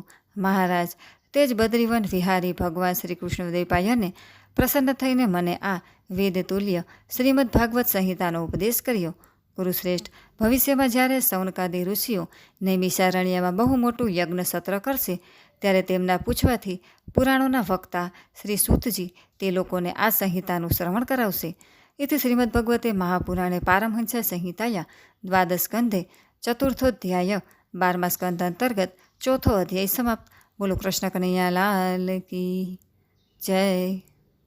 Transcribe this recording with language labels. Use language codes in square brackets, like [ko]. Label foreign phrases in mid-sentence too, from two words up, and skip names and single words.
[gu] મહારાજ, તે જ બદ્રીવન વિહારી ભગવાન શ્રી કૃષ્ણદ્વૈપાયને પ્રસન્ન થઈને મને આ વેદતુલ્ય શ્રીમદ ભાગવત સંહિતાનો ઉપદેશ કર્યો. કુરુશ્રેષ્ઠ, ભવિષ્યમાં જ્યારે સૌનકાદી ઋષિઓ નૈમિષારણ્યમાં બહુ મોટું યજ્ઞ સત્ર કરશે, ત્યારે તેમના પૂછવાથી પુરાણોના વક્તા શ્રી સૂતજી તે લોકોને આ સંહિતાનું શ્રવણ કરાવશે. [sa] इति श्रीमद्भगवते महापुराणे पारमहंस संहिताया द्वादश स्कंधे चतुर्थोध्याय [gu] 12 સ્કંધ અંતર્ગત ચોથો અધ્યાય સમાપ્ત। [hi] बोलो कृष्ण कन्हैया लाल की जय।